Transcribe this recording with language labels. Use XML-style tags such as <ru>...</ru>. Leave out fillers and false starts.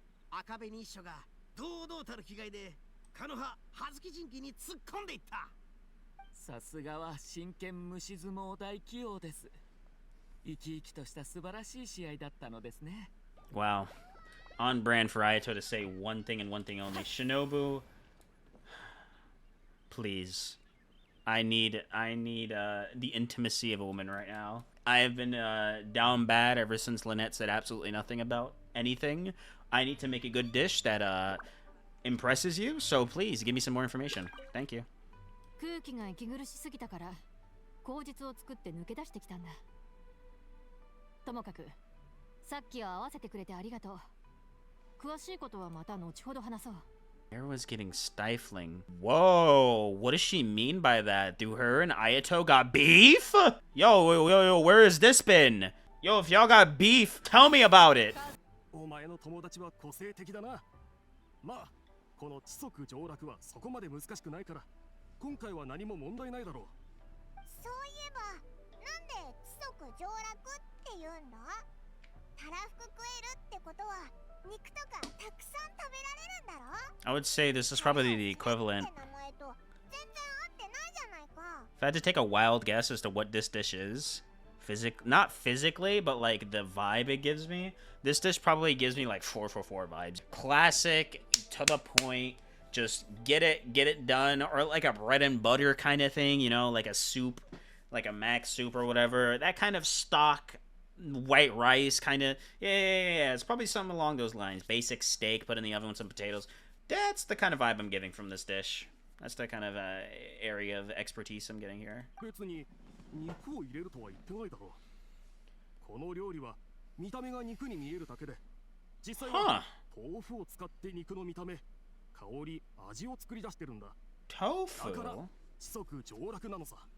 <ja>赤紅一緒が堂々たる気概でカノハ葉月人気に突っ込んでいった。さすがは真剣虫相撲大器用です。生き生きとした素晴らしい試合だったのですね。</ja> <en>Wow. On brand for Ayato to say one thing and one thing only. Shinobu, please. I need the intimacy of a woman right now. I have been down bad ever since Lynette said absolutely nothing about anything. I need to make a good dish that impresses you, so please give me some more information. Thank you.</en> <ja>空気が息苦しすぎたから口実を作って抜け出してきたんだ。ともかくさっきは合わせてくれてありがとう。詳しいことはまた後ほど話そう。</ja> <en>Air was getting stifling. Whoa, what does she mean by that? Do her and Ayato got beef? Yo, where has this been? Yo, if y'all got beef, tell me about it.</en> <ja>お前の友達は個性的だな。まあ、この知足常楽はそこまで難しくないから、今回は何も問題ないだろう。そういえば、なんで知足常楽って言うんだ？たらふく食えるってことは、肉とかたくさん食べられるんだろ？</ja> <en>I would say this is probably the equivalent.</en> <ja>って名前と全然合ってないじゃないか。</ja> <en>If I had to take a wild guess as to what this dish is, not physically, but like the vibe it gives me, this dish probably gives me like 444 vibes. Classic, to the point, just get it done, or like a bread and butter kind of thing, you know, like a soup, like a mac soup or whatever. That kind of stock, white rice kind of. Yeah. It's probably something along those lines. Basic steak, put in the oven with some potatoes. That's the kind of vibe I'm getting from this dish. That's the kind of area of expertise I'm getting here.</en> <ja>別に肉を入れるとは言ってないだろう。この料理は見た目が肉に見えるだけで、実際は豆腐を使って肉の見た目、香り、味を作り出してるんだ。だから</ja> <en>Tofu?</en> <ja>知足常楽なのさ。</ja>